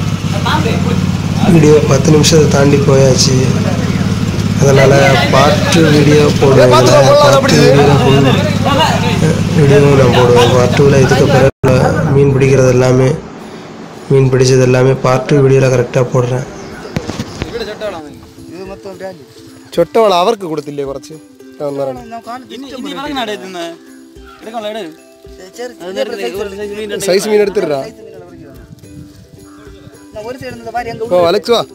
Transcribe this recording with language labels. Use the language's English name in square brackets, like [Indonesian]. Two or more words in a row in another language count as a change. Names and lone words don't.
[Tamil] வீடியோ 10 நிமிஷத்தை தாண்டி போயாச்சு. அதனால் [English] part video [Tamil] போடுவேன். [English] part video [Tamil] நான் போடுவேன். பார்ட் 2ல் இதுக்கு பிறகு மீன் பிடிக்கிறது எல்லாமே, மீன் பிடிச்சது எல்லாமே [English] part 2 video [Tamil] கரெக்டாக போடுறேன். [Malayalam] ചൊട്ടവള അവർക്ക് കൊടുത്തില്ലേ കുറച്ച്? സൈസ് മീൻ എടുത്തിട്ടാ. ഓ അലക്സ് വാ.